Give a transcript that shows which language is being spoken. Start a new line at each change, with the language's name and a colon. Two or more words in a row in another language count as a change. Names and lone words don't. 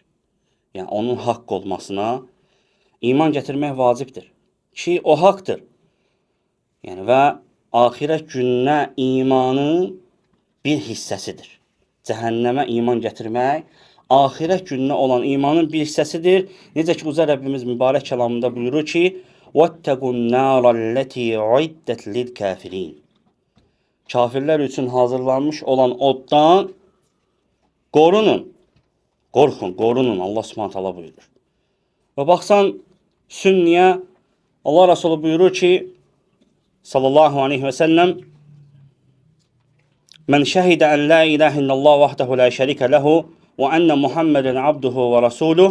Azerbaijani: Yəni onun haqq olmasına iman gətirmək vacibdir ki, o haqdır. Yəni və axirət gününə imanın bir hissəsidir. Cəhənnəmə iman gətirmək axirət gününə olan imanın bir hissəsidir. Necə ki, Uca Rəbbimiz mübarək kəlamında buyurur ki,
Arabic: وَاتَّقُوا النَّارَ الَّتِي عُدَّتْ لِلْكَافِرِينَ
Azerbaijani: Kafirlər üçün hazırlanmış olan oddan qorunun.
Arabic: Qorxun, الله سبحانه وتعالى
Azerbaijani: buyurur. Və baxsan, Sünniyə Allah Resulü buyurur ki,
Arabic: صلى الله عليه وسلم, من شهد أن لا إله إلا الله وحده لا شريك له وأن محمدا عبده ورسوله.